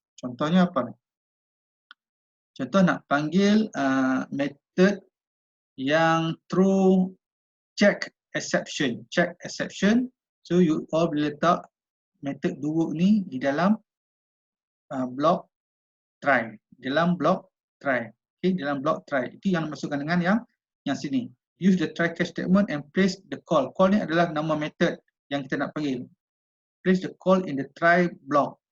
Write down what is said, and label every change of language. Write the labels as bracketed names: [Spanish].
[Malay] Contohnya apa? Contoh nak panggil method yang throw check exception. So you all boleh letak method do work ni di dalam block try. Dalam block try. Okay, dalam block try. Itu yang dimaksudkan dengan yang sini. [English] Use the try catch statement and place the call. [Malay] Call ni adalah nama method yang kita nak panggil. [English] Place the call in the try block.